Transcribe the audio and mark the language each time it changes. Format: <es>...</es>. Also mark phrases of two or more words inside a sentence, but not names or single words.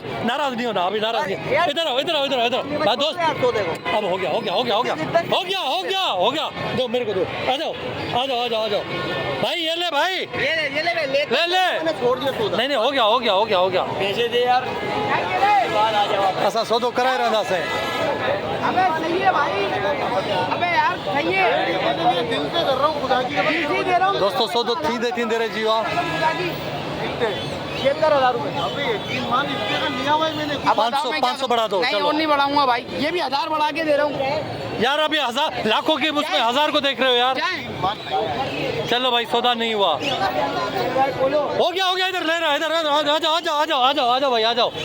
<hi>नाराज नहीं होना अभी, नाराज नहीं। इधर आओ, इधर आओ, इधर आओ, इधर आओ दोस्त। अब हो गया, हो गया, हो गया, हो गया, हो गया, हो गया, हो गया। दो मेरे को दो। आ जाओ, आ जाओ, आ जाओ, आ जाओ भाई। ये ले भाई, ये ले ले ले। छोड़ दिया सौदा। नहीं नहीं, हो गया, हो गया, हो गया, हो गया। पैसे दे यार, बाद आ जाओ।</hi> <sd>असां सौदो कराए रहंदासीं।</sd> <hi>अबे सही है भाई। अबे यार सही है। दिल से कर रहा हूँ, खुदा की दिल से दे रहा हूँ</hi> <sd>दोस्तों सौदो थींदे थींदे रहिजी वियो आहे।</sd> <hi>76,000 रुपए। अब 500 बढ़ा दो, नहीं चलो। और नहीं बढ़ाऊंगा भाई, ये भी 1000 बढ़ा के दे रहा हूँ। यार अभी 1000 लाखों के उसमें 1000 को देख रहे हो यार। चलो भाई सौदा नहीं हुआ। हो गया, हो गया। इधर ले रहा, इधर आ जाओ, आ जाओ, आ जाओ, आ जाओ, आ जाओ, आ जाओ भाई, आ जाओ।</hi>